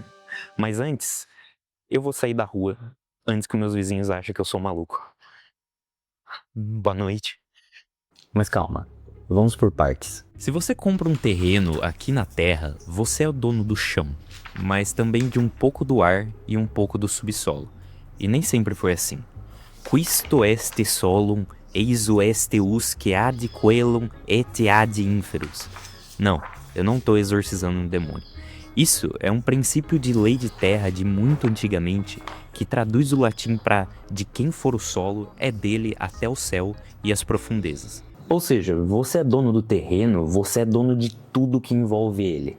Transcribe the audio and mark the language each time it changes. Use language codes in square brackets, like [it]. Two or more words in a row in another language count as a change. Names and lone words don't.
[pt] Mas antes, eu vou sair da rua antes que meus vizinhos achem que eu sou maluco. Boa noite. Mas calma, vamos por partes. Se você compra um terreno aqui na Terra, você é o dono do chão, mas também de um pouco do ar e um pouco do subsolo. E nem sempre foi assim. [la] Quisto est solum, eis est usque ad coelum et ad inferus. [pt] Não, eu não estou exorcizando um demônio. Isso é um princípio de lei de terra de muito antigamente, que traduz o latim para de quem for o solo é dele até o céu e as profundezas. Ou seja, você é dono do terreno, você é dono de tudo que envolve ele.